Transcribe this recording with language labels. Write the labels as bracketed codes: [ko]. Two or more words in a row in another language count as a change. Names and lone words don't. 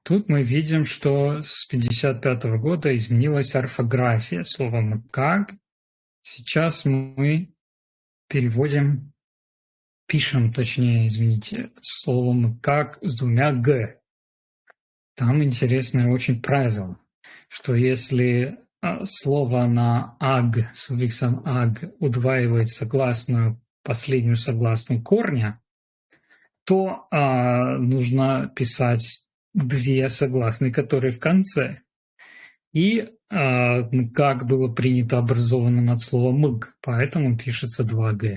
[ru] Тут мы видим, что с 1955 года изменилась орфография слова «мкаг». Сейчас мы пишем, точнее, извините, слово «мкаг» с двумя «г». Там интересное очень правило, что если слово на «аг», суффиксом «аг» удваивает последнюю согласную корня, то нужно писать две согласные, которые в конце. И как было принято образованным от слова «мг», поэтому пишется 2г.